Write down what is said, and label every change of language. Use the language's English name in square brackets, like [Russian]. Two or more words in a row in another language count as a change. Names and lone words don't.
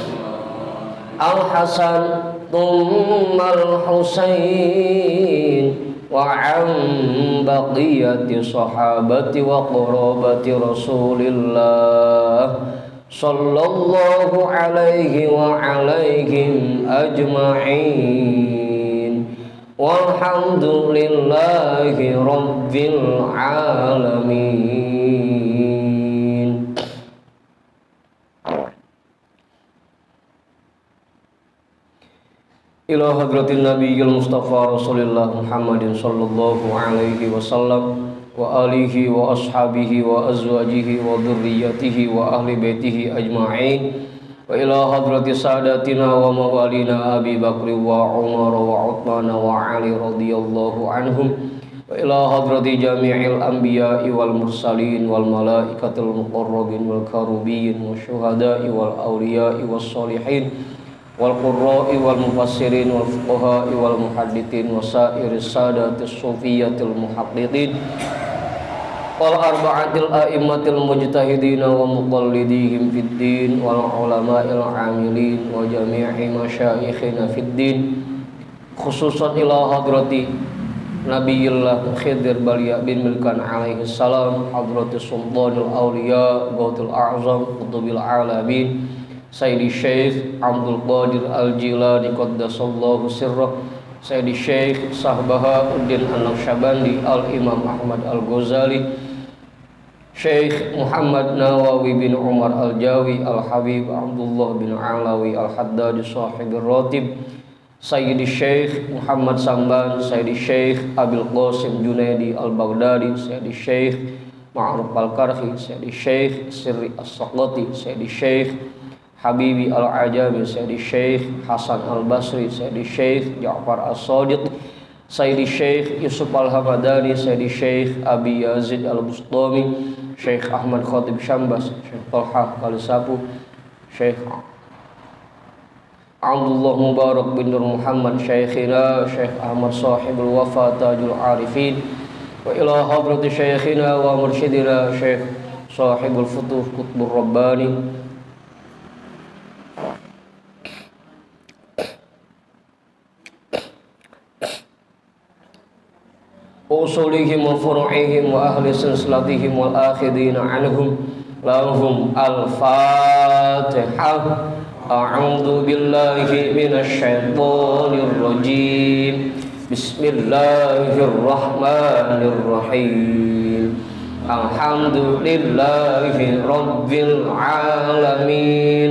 [Arabic] الحسن ثم الحسين وعن بقية الصحابة وقرابة رسول الله صلى الله عليه وعليهم أجمعين والحمد لله رب العالمين. إلى حضرة النبي المصطفى رسول الله محمد صلى الله عليه وسلم وآله وأصحابه وأزواجه وذرياته وأهل بيته أجمعين وإلى حضرة سادتنا وموالينا أبي بكر وعمر وعثمان وعلي رضي الله عنهم وإلى حضرة جميع الأنبياء والمرسلين والملائكة المقربين والكروبيين والشهداء وال والأولياء والصالحين والقراء والمفسرين والفقهاء والمحدثين وسائر السادة الصوفية المحققين والأربعة الأئمة المجتهدين ومقلديهم في الدين والعلماء العاملين وجميع مشايخنا في الدين خصوصا إلى حضرة نبي الله خضر بليا بن ملكان عليه السلام حضرة سلطان الأولياء غوث الأعظم قطب العالمين سيدي شيخ عبد القادر الجيلاني قدس الله سره Sayyidi Syekh Sahbahauddin An-Naqsyabandi Al-Imam Ahmad Al-Ghazali Syekh Muhammad Nawawi bin Umar Al-Jawi Al-Habib Abdullah bin Alawi Al-Haddad Sahibir Ratib Sayyidi Syekh Muhammad Samban Sayyidi Syekh Abil Qasim Junaidi Al-Baghdadi Sayyidi Syekh Ma'ruf Al-Karhi Sayyidi Syekh Sirri As-Saqati Sayyidi Syekh Habibi Al-Ajami Sayyidi Syekh Hasan Al-Basri Sayyidi Syekh Ja'far As-Sadiq Sayyidi Syekh Yusuf Al-Hamadani Sayyidi Syekh Abi Yazid Al-Bustami Syekh Ahmad Khatib Syambas Syekh Talha Kalisapu Syekh Abdullah Mubarak bin Nur Muhammad Syekhina Syekh Ahmad Sahibul Wafa Tajul Arifin وإلى حضرة شيخنا ومرشدنا Syekh Sahibul Futuh Qutbur Rabbani أصولهم وفروعهم وأهل سلسلتهم والآخذين عنهم لهم الفاتحة. أعوذ بالله من الشيطان الرجيم. بسم الله الرحمن الرحيم. الحمد لله رب العالمين.